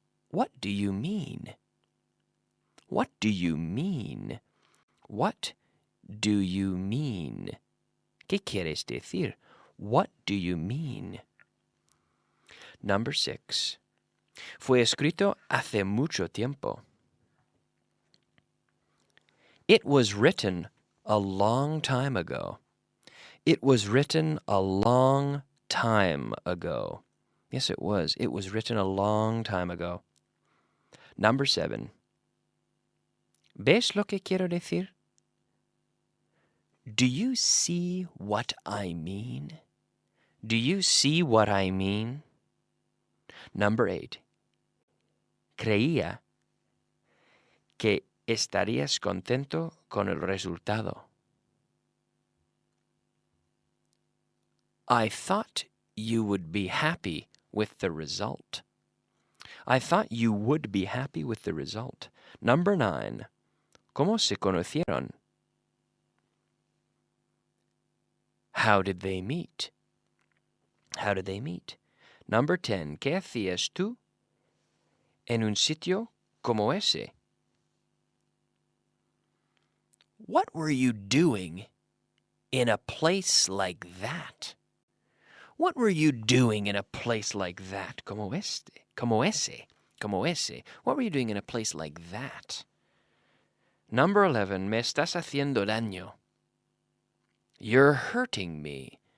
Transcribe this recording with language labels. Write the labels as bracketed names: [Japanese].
[English] What do you mean? What do you mean? What do you mean? [Spanish] ¿Qué quieres decir? [English] What do you mean? Number 6. [Spanish] Fue escrito hace mucho tiempo. [English] It was written a long time ago. It was written a long time ago. Yes, it was. It was written a long time ago. Number 7. [Spanish] ¿Ves lo que quiero decir? [English] Do you see what I mean? Do you see what I mean? Number 8. [Spanish] Creía que estarías contento con el resultado. [English] I thought you would be happy with the result. I thought you would be happy with the result. Number 9. [Spanish] ¿Cómo se conocieron? [English] How did they meet? How did they meet? Number 10. [Spanish] ¿Qué hacías tú en un sitio como ese? [English] What were you doing in a place like that? What were you doing in a place like that? [Spanish] Como este. Como ese. Como ese. [English] What were you doing in a place like that? Number 11. [Spanish] Me estás haciendo daño. [English] You're hurting me.